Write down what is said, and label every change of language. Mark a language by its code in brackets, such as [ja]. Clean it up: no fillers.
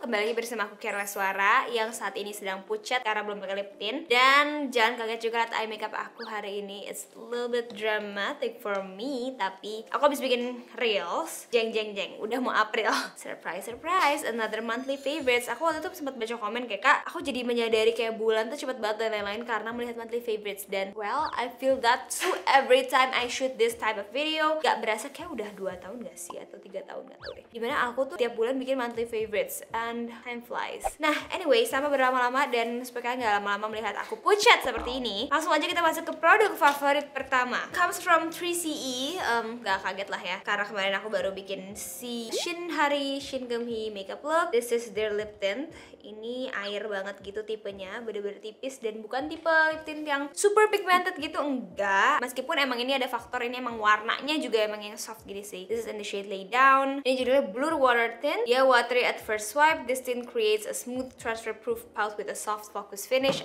[id] Kembali lagi bersama aku Kira Suara yang saat ini sedang pucat karena belum pakai lip tint. Dan jangan kaget juga lihat eye makeup aku hari ini. [en] It's a little bit dramatic for me, [id] tapi aku habis bikin reels. [en] Jeng jeng jeng, [id] udah mau April. [en] Surprise surprise, another monthly favorites. [id] Aku waktu itu sempat baca komen kayak, Kak, aku jadi menyadari kayak bulan tuh cepet banget dan lain-lain karena melihat monthly favorites. [en] Dan well, I feel that too every time I shoot this type of video. [id] Gak berasa kayak udah 2 tahun gak sih? Atau 3 tahun gak tahu deh. Dimana aku tuh tiap bulan bikin monthly favorites [en] and time flies. [id] Nah, anyway, sama berlama-lama dan supaya kalian gak lama-lama melihat aku pucat seperti ini, langsung aja kita masuk ke produk favorit pertama. [en] Comes from 3CE. [id] Gak kaget lah ya, karena kemarin aku baru bikin si Shinhari Shingeumhi makeup look. [en] This is their lip tint. [id] Ini air banget gitu tipenya, bener-bener tipis dan bukan tipe lip tint yang super pigmented gitu, enggak. Meskipun emang ini ada faktor ini emang warnanya juga emang yang soft gini sih. [en] This is in the shade Lay Down. [id] Ini judulnya Blur Water Tint. [en] Dia watery at first swipe. This tint creates a smooth transfer-proof pout with a soft focus finish.